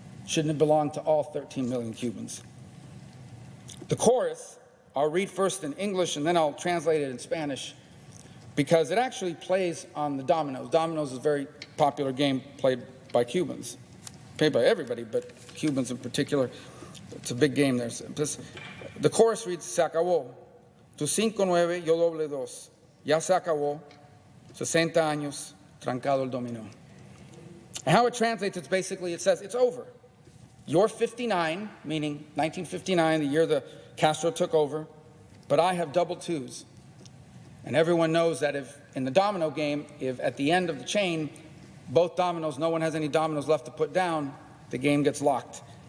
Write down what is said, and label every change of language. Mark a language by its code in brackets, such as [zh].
[en] Shouldn't it belong to all 13 million Cubans? The chorus, I'll read first in English and then I'll translate it in Spanish, because it actually plays on the dominoes. Dominoes is a very popular game played by Cubans, played by everybody, but Cubans in particular. It's a big game there. The chorus reads, [es] se acabó, tu 5-9, yo doble 2, ya se acabó, 60 años, trancado el dominó. [en] And how it translates, it says, it's over. You're 59, meaning 1959, the year the Castro took over, but I have double 2s. And everyone knows that if, in the domino game, if at the end of the chain, both dominoes, no one has any dominoes left to put down, the game gets locked.